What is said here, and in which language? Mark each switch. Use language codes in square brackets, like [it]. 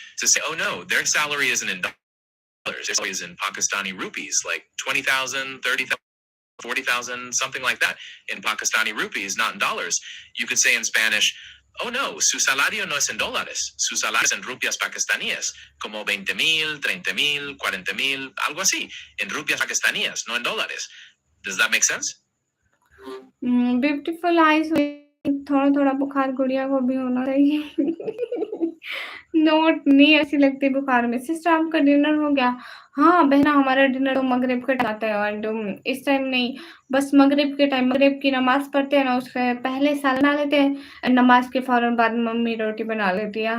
[en] To say, oh no, their salary isn't in dollars, it's always in Pakistani rupees, like 20,000, 30,000, 40,000, something like that, in Pakistani rupees, not in dollars. You could say in Spanish, [es] oh no, su salario no es en dólares, su salario es en rupias pakistaníes, como 20,000, 30,000, 40,000, algo así, en rupias pakistaníes, no en dólares. [en] Does that make sense? Beautiful eyes [hi] थोड़ा-थोड़ा बुखार गुड़िया को भी होना चाहिए। Note नहीं अच्छी लगती बुखार में। सिस्टर आपका डिनर हो गया? हाँ, बहना हमारा डिनर तो मगरिब के टाइम आता है एंड इस टाइम नहीं, बस मगरिब के टाइम मगरिब की नमाज़ पढ़ते हैं ना उसके पहले सालन बना लेते हैं, नमाज़ के फ़ौरन बाद मम्मी रोटी बना लेती है।